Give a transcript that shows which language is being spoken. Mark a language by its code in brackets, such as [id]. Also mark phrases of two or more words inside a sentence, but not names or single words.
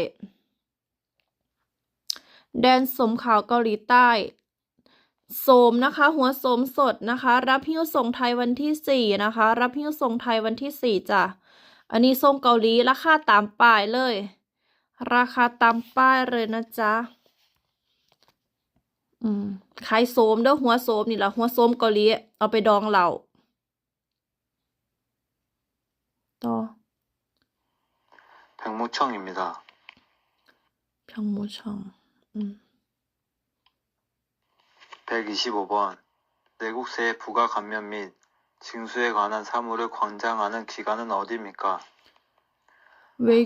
[th] แดนโสมขาวเกาหลีใต้ โสมนะคะ หัวโสมสดนะคะ รับหิ้วส่งไทยวันที่4นะคะ รับหิ้วส่งไทยวันที่4จ้ะ อันนี้ส่งเกาหลีราคาตามป้ายเลย ราคาตามป้ายเลยนะจ๊ะ ขายโสมเด้อหัวโสมนี่ล่ะหัวโสมเกาหลี เอาไปดองเหล้าต่อ [ko] 백무청입니다. 병무청. 125번. 내국세의 부가 감면 및 징수에 관한 사무를 관장하는 기관은 어디입니까? 외